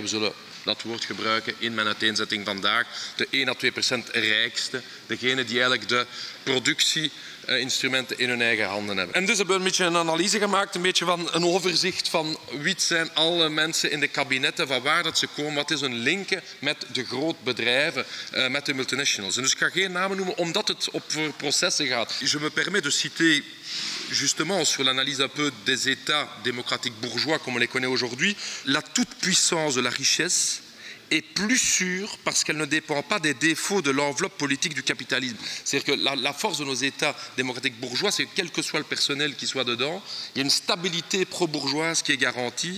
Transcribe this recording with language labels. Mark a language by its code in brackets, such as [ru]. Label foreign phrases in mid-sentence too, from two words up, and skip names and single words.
[nl] We zullen dat woord gebruiken in mijn uiteenzetting vandaag. De 1 à 2% rijkste, degene die eigenlijk de productieinstrumenten in hun eigen handen hebben. En dus hebben we een beetje een analyse gemaakt, een beetje van een overzicht van wie zijn alle mensen in de kabinetten, van waar dat ze komen, wat is hun linken met de grootbedrijven, met de multinationals. En dus ik ga geen namen noemen, omdat het voor processen gaat. [fr] Je me permets de citer justement sur l'analyse un peu des États démocratiques bourgeois comme on les connaît aujourd'hui, la toute-puissance de la richesse est plus sûre parce qu'elle ne dépend pas des défauts de l'enveloppe politique du capitalisme. C'est-à-dire que la force de nos États démocratiques bourgeois, c'est que quel que soit le personnel qui soit dedans, il y a une stabilité pro-bourgeoise qui est garantie.